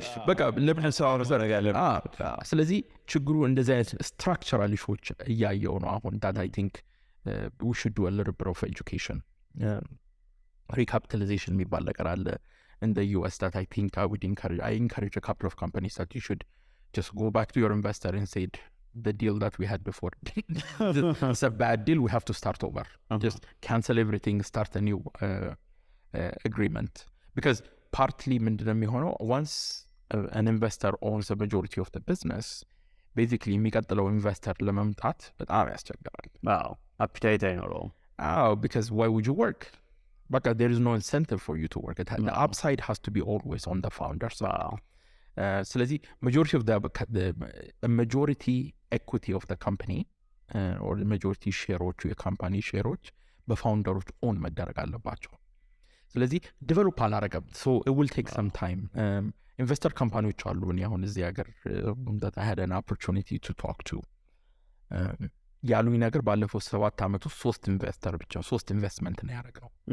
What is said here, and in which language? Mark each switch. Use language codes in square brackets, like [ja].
[am] በቃ ለምን ሰው አረጋለሁ። ስለዚህ ችግሩ እንደዚህ አይነት ስትራክቸራል ኢሹዎች እያየው ነው አሁን [en] that I think we should do a little bit of education. Recapitalization [am] የሚባል ነገር አለ [en] in the US that I think I encourage a couple of companies that you should just go back to your investor and say the deal that we had before it's a bad deal, we have to start over. Just cancel everything, start a new agreement. Because partly [am] ምንድነው የሚሆነው [en] once an investor owns a majority of the business, basically [am] የሚቀጥለው ኢንቨስተር ለመምጣት በጣም ያስቸግራል. appetite አይኖረውም. [en] Because why would you work? [am] በቃ [en] there is no incentive for you to work. The upside has to be always on the founders. [am] ስለዚህ [en] majority of the majority equity of the company or the majority [am] ሼሮቹ የካምፓኒ ሼሮች በፋውንደሮች ኦን መደረግ አለባቸው. ስለዚህ ዲቨሎፕ አላረገም. [en] so it will take some time. [am] ኢንቨስተር ካምፓኒዎች አሉ እኔ አሁን እዚህ ሀገር [en] that I had an opportunity to talk to [am] ያሉኝ ነገር ባለፈው 7 ዓመት ውስጥ 3 ኢንቨስትመንት ነው ያደረገው